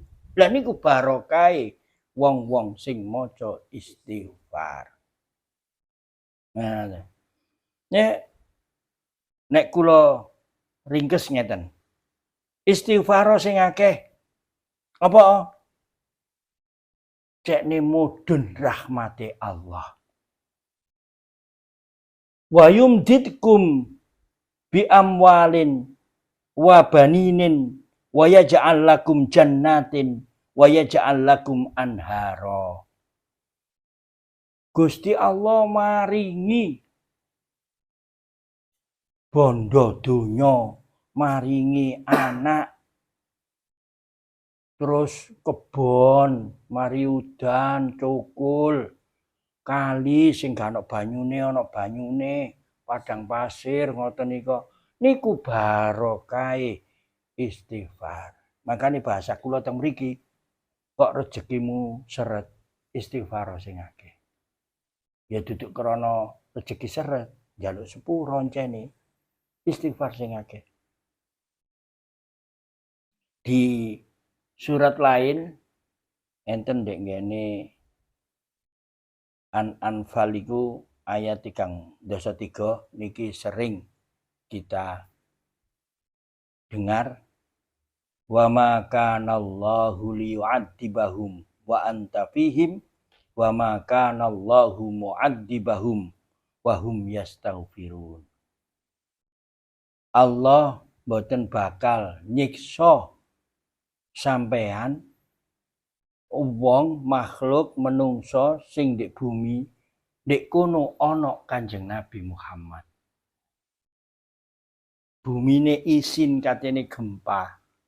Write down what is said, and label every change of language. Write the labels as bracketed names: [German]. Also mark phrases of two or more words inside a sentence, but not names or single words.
[Javanese] Lah niku barokah wong-wong sing maca istighfar. Nah, nek kula ringkes ngeten. Istighfar sing akeh apa? Cekne mudhun rahmate Allah. [Arabic] ويمددكم بأموال وبنين ويجعل لكم جنات ويجعل لكم أنهارا. [Javanese] Gusti Allah maringi bondo donya, maringi anak, terus kebon, mari udan, cukul, kali sing gak ana banyune, padang pasir ngoten niku barokah istighfar. Makane bahasa kula teng mriki kok rezekimu seret istighfar sing akeh. Ya duduk krana rezeki seret, njaluk sepuro encene istighfar sing akeh. Di surat lain enten ndek ngene An-Anfal iku ayat 3 niki sering kita dengar [Arabic] وما كان الله ليعذبهم وأنت فيهم وما كان الله معذبهم وهم يستغفرون. [Javanese] Allah mboten bakal nyiksa sampean wong makhluk menungso sing ndek bumi ndek kono ana Kanjeng Nabi Muhammad. Bumine isin katene gempa.